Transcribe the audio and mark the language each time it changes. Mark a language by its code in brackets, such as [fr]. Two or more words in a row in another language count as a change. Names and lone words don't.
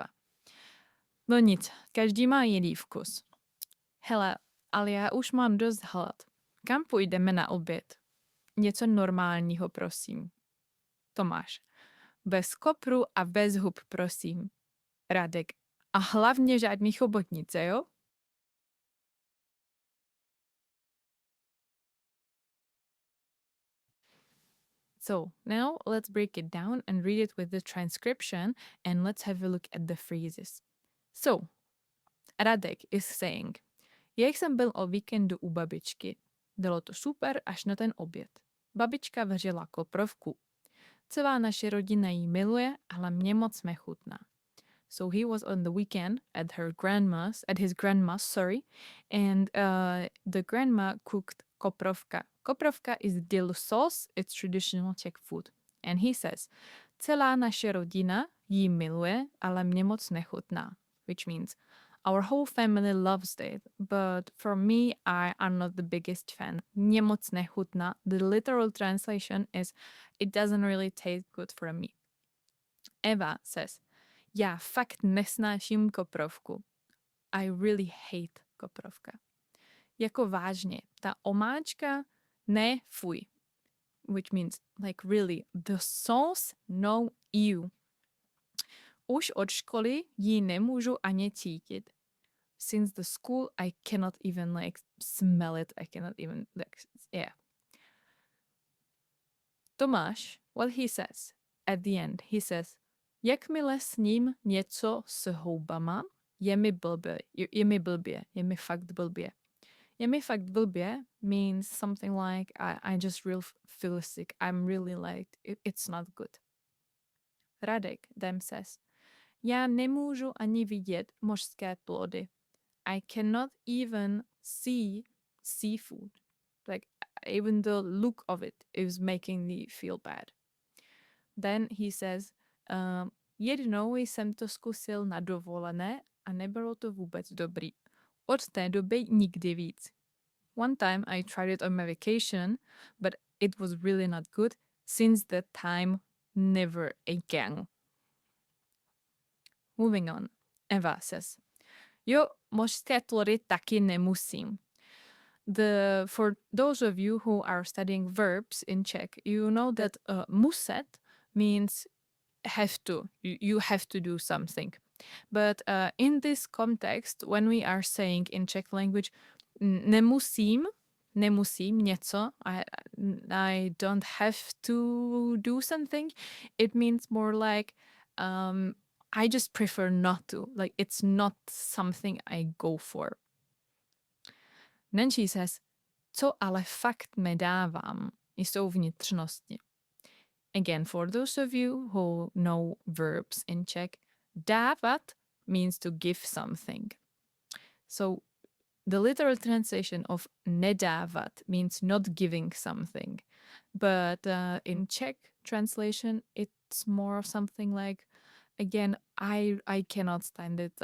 [cs] No nic, každý má jiný vkus. Hele, ale já už mám dost hlad. Kam půjdeme na oběd? Něco normálního, prosím. Tomáš. Bez kopru a bez hub, prosím. Radek. A hlavně žádný chobotnice, jo? [en] So now let's break it down and read it with the transcription and let's have a look at the phrases. So, Radek is saying, [cs] jak jsem byl o víkendu u babičky. Bylo to super až na ten oběd. Babička vařila koprovku. Celá naše rodina ji miluje, ale mě moc nechutná. [en] So he was on the weekend at his grandma's, and the grandma cooked koprovka. Koprovka is dill sauce, it's traditional Czech food. And he says, [cs] celá naše rodina ji miluje, ale mě moc nechutná, [en] which means our whole family loves it, but for me, I'm not the biggest fan. [cs] Mě moc nechutná. [en] The literal translation is, it doesn't really taste good for me. Eva says, [cs] já fakt nesnáším koprovku. [en] I really hate koprovka. [cs] Jako vážně, ta omáčka, ne, fuj. [en] Which means, like really, the sauce, no, ew. [cs] Už od školy ji nemůžu ani cítit. [en] Since the school, I cannot even like smell it. I cannot even yeah. Tomáš, what he says at the end, he says, [cs] jakmile sním něco s houbama, je mi blbě, je mi fakt blbě. Je mi fakt blbě [en] means something like I just really feel sick. I'm really like, it's not good. Radek then says, [cs] já nemůžu ani vidět mořské plody. [en] I cannot even see seafood. Like, even the look of it is making me feel bad. Then he says, [cs] jednou jsem to zkusil na dovolené a nebylo to vůbec dobrý. Od té doby nikdy víc. [en] One time I tried it on my vacation, but it was really not good. Since that time, never again. Moving on, Eva says, [cs] jo, mořské plody taky nemusím. [en] For those of you who are studying verbs in Czech, you know that muset means have to. You have to do something. But in this context, when we are saying in Czech language, [cs] nemusím něco, [en] I don't have to do something, it means more like I just prefer not to. Like it's not something I go for. Then she says, [cs] co ale fakt nedávám, jsou vnitřnosti. [en] Again, for those of you who know verbs in Czech, dávat means to give something. So the literal translation of nedávat means not giving something. But in Czech translation, it's more of something like, again, I cannot stand it.